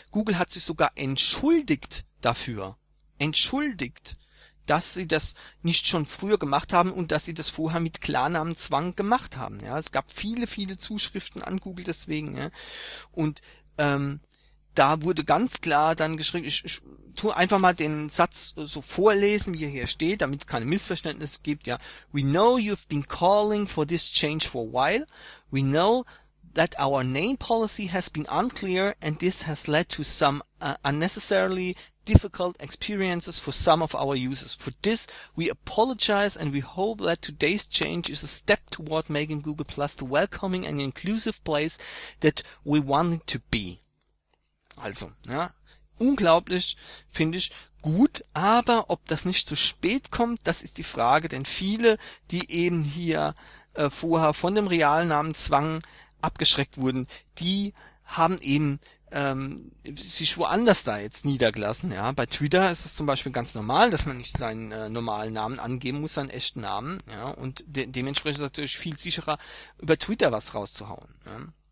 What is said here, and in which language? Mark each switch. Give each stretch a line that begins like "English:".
German: Google hat sich sogar entschuldigt dafür. Entschuldigt, dass sie das nicht schon früher gemacht haben und dass sie das vorher mit Klarnamenzwang gemacht haben. Ja, es gab viele, viele Zuschriften an Google deswegen. Ja. Und da wurde ganz klar dann geschrieben, ich tue einfach mal den Satz so vorlesen, wie er hier steht, damit es keine Missverständnisse gibt, ja.
English: We know you've been calling for this change for a while. We know that our name policy has been unclear and this has led to some unnecessarily difficult experiences for some of our users. For this, we apologize and we hope that today's change is a step toward making Google Plus the welcoming and inclusive place that we want it to be.
German: Also, ja, unglaublich, finde ich, gut, aber ob das nicht zu spät kommt, das ist die Frage, denn viele, die eben hier vorher von dem Realnamenzwang abgeschreckt wurden, die haben eben sich woanders da jetzt niedergelassen, ja, bei Twitter ist es zum Beispiel ganz normal, dass man nicht seinen normalen Namen angeben muss, seinen echten Namen, ja, und dementsprechend ist es natürlich viel sicherer, über Twitter was rauszuhauen, ja.